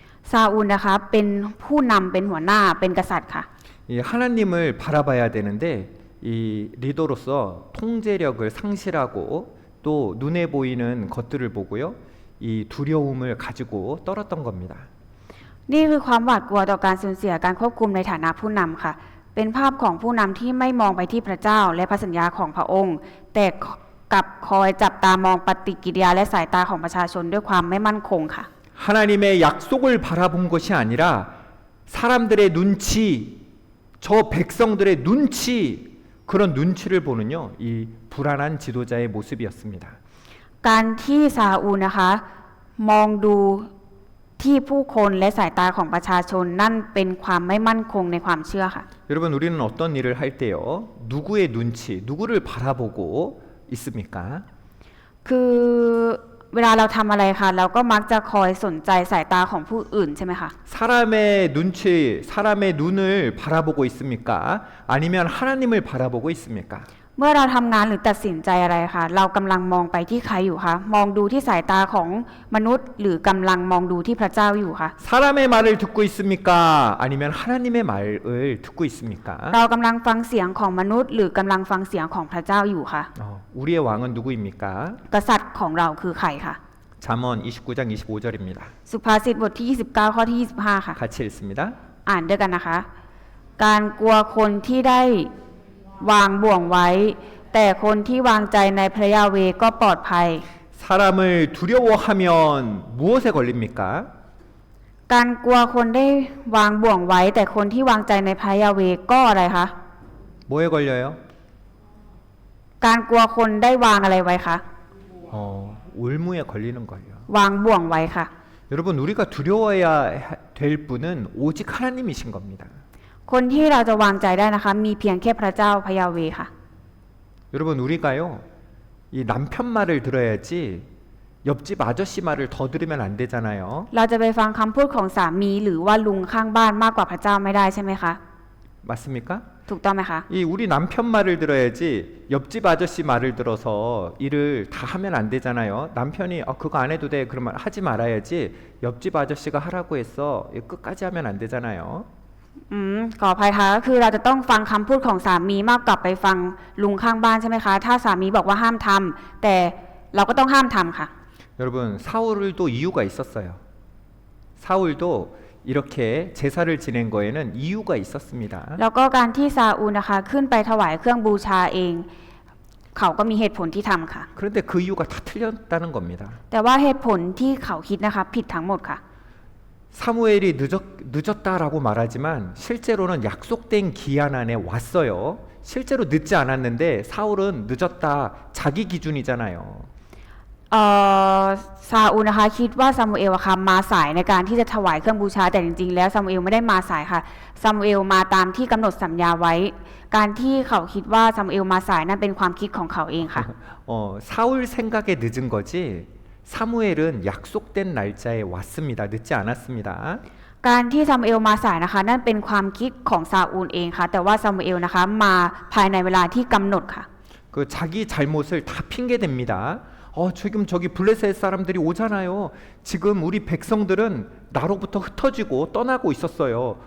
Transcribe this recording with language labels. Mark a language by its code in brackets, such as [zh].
[th] ซาอูลนะคะเป็นผู้นำเป็นหัวหน้าเป็นกษัตริย์ค่ะ [ko] 이 하나님을 바라봐야 되는데 이 리더로서 통제력을 상실하고 또 눈에 보이는 것들을 보고요, 이 두려움을 가지고 떨었던 겁니다. [th] นี่คือความหวาดกลัวต่อการสูญเสียการควบคุมในฐานะผู้นำค่ะเป็นภาพของผู้นำที่ไม่มองไปที่พระเจ้าและพระสัญญาของพระองค์แต่กลับคอยจับตามองปฏิกิริยาและสายตาของประชาชนด้วยความไม่มั่นคงค่ะ [ko] 하나님의 약속을 바라본 것이 아니라 사람들의 눈치, 저 백성들의 눈치, 그런 눈치를 보는요, 이 불안한 지도자의 모습이었습니다. [th] การที่ซาอูลนะคะมองดูที่ผู้คนและสายตาของประชาชนนั่นเป็นความไม่มั่นคงในความเชื่อค่ะ [ko] 여러분, 우리는 어떤 일을 할 때요, 누구의 눈치, 누구를 바라보고 있습니까? คือ [th] เวลาเราทำอะไรค่ะเราก็มักจะคอยสนใจสายตาของผู้อื่นใช่ไหมคะ [ko] 사람의 눈치, 사람의 눈을 바라보고 있습니까? 아니면 하나님을 바라보고 있습니까? [th] เมื่อเราทำงานหรือตัดสินใจอะไรค่ะเรากำลังมองไปที่ใครอยู่คะมองดูที่สายตาของมนุษย์ หรือกำลังมองดูที่พระเจ้าอยู่คะ [ko] 사람의 말을 듣고 있습니까? 아니면 하나님의 말을 듣고 있습니까? [th] เรากำลังฟังเสียงของมนุษย์ หรือกำลังฟังเสียงของพระเจ้าอยู่คะ [ko] 우리의 왕은 누구입니까? [th] กษัตริย์ของเราคือใครคะ [ko] 잠언 29장 25절입니다. [th] สุภาษิตบทที่ 29 ข้อที่ 25 ค่ะ [ko] 같이 읽습니다. [th] อ่านด้วยกันนะคะ การกลัวคนที่ได้วางบ่วงไว้ แต่คนที่วางใจในพระยาเวห์ก็ปลอดภัย [ko] 사람을 두려워하면 무엇에 걸립니까? [th] การกลัวคนได้วางบ่วงไว้ แต่คนที่วางใจในพระยาเวห์ก็อะไรคะ [ko] 뭐에 걸려요? [th] การกลัวคนได้วางอะไรไว้คะ [ko] 올무에 걸리는 거예요. [th] วางบ่วงไว้ค่ะ [ko] 여러분 우리가 두려워해야 될 분은 오직 하나님이신 겁니다. [th] คนที่เราจะวางใจได้นะคะ มีเพียงแค่พระเจ้าพระยาเวห์ค่ะ [ko] 여러분 우리가요 이 남편 말을 들어야지 옆집 아저씨 말을 더 들으면 안 되잖아요. [th] เราจะไปฟังคำพูดของสามีหรือว่าลุงข้างบ้านมากกว่าพระเจ้าไม่ได้ใช่ไหมคะ [ko] 맞습니까? [th] ถูกต้องไหมคะ [ko] 이 우리 남편 말을 들어야지 옆집 아저씨 말을 들어서 일을 다 하면 안 되잖아요. 남편이 그거 안 해도 돼 그러면 하지 말아야지 옆집 아저씨가 하라고 했어 끝까지 하면 안 되잖아요. [th] ขออภัยค่ะก็คือเราจะต้องฟังคำพูดของสามีมากกว่าไปฟังลุงข้างบ้านใช่ไหมคะ ถ้าสามีบอกว่าห้ามทำแต่เราก็ต้องห้ามทำค่ะ [ko] 여러분 사울도 이유가 있었어요. 사울도 이렇게 제사를 지낸 거에는 이유가 있었습니다. [th] แล้วก็การที่ซาอูลนะคะขึ้นไปถวายเครื่องบูชาเอง เขาก็มีเหตุผลที่ทำค่ะ [ko] 그런데 그 이유가 다 틀렸다는 겁니다. [th] แต่ว่าเหตุผลที่เขาคิดนะคะผิดทั้งหมดค่ะ [ko] 사무엘이 늦었다라고 말하지만 실제로는 약속된 기한 안에 왔어요. 실제로 늦지 않았는데 사울은 늦었다 자기 기준이잖아요. [th] ซาอูลนะคะคิดว่าซามูเอลอะค่ะมาสายในการที่จะถวายเครื่องบูชาแต่จริงๆแล้วซามูเอลไม่ได้มาสายค่ะซามูเอลมาตามที่กำหนดสัญญาไว้ การที่เขาคิดว่าซามูเอลมาสายนั่นเป็นความคิดของเขาเองค่ะ [ko] 사울 생각에 늦은 거지 사무엘은 약속된 날짜에 왔습니다. 늦지 않았습니다. [th] การที่ซามูเอลมาสายนะคะนั่นเป็นความคิดของซาอูลเองค่ะแต่ว่าซามูเอลนะคะมาภายในเวลาที่กำหนดค่ะ [ko] 그 자기 잘못을 다 핑계 댑니다. 지금 저기 블레셋 사람들이 오잖아요. 지금 우리 백성들은 나로부터 흩어지고 떠나고 있었어요.